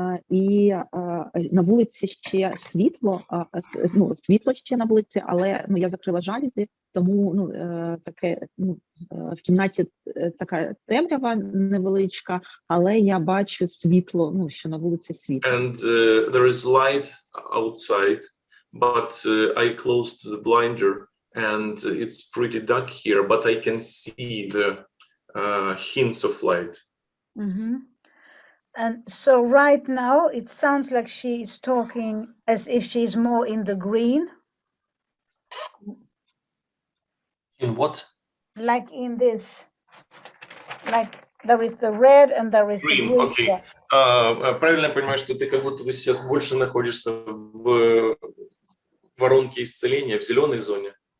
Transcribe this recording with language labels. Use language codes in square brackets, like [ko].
[uk] І на вулиці ще світло, світло ще на вулиці, але я закрила жалюзі, тому таке в кімнаті така темрява невеличка, але я бачу світло, що на вулиці світло. [en] And there is light outside, but I closed the blinder and it's pretty dark here, but I can see the hints of light. Mm-hmm. And so right now it sounds like she is talking as if she's more in the green, In what? like in this, like there is the red and there is the Green, green. [ru] окей. [en] Yeah. [ru] Правильно я понимаю, что ты как будто бы сейчас больше находишься в воронке исцеления, в зеленой зоне?